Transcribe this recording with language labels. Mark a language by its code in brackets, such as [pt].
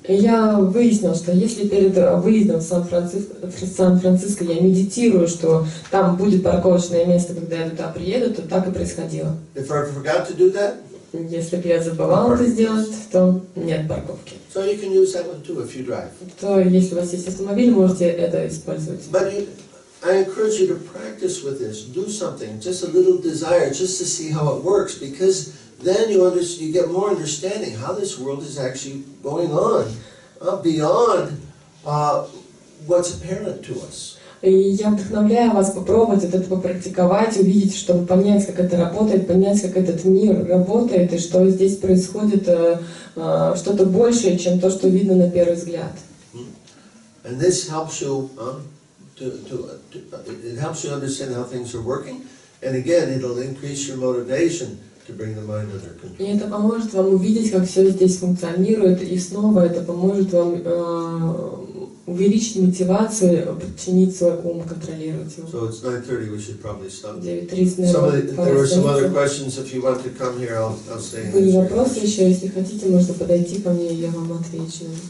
[ru] И я выяснила, что если перед выездом в Сан-Франциско я медитирую, что там будет парковочное место, когда я туда приеду, то так и происходило. [en] If I forgot to do that, [ru] Если бы я забывала это сделать, то нет парковки. [en] so you can use that one too if you drive. [ru] То если у вас есть автомобиль, можете это использовать. [en] But I encourage you to practice with this. Do something, just a little desire, just to see how it works, because then you get more understanding how this world is actually going on beyond what's apparent to us. [ru] И я вдохновляю вас попробовать это попрактиковать, увидеть, чтобы понять, как это работает, понять, как этот мир работает, и что здесь происходит что-то большее, чем то, что видно на первый взгляд. [en] And this helps you it helps you understand how things are working, and again, it'll increase your motivation to bring the mind under control. [ru] И это поможет вам увидеть, как все здесь функционирует, и снова это поможет вам увеличить мотивацию, подчинить свой ум, контролировать его. [en] So it's 9:30. We should probably stop. [ru] 9:30, [en] There were some other [ru] наверное, [en] questions. If you want to come here, I'll stay and [ru] были [en] answer. [ru] вопросы еще, если хотите, можно подойти ко мне, и я вам отвечу.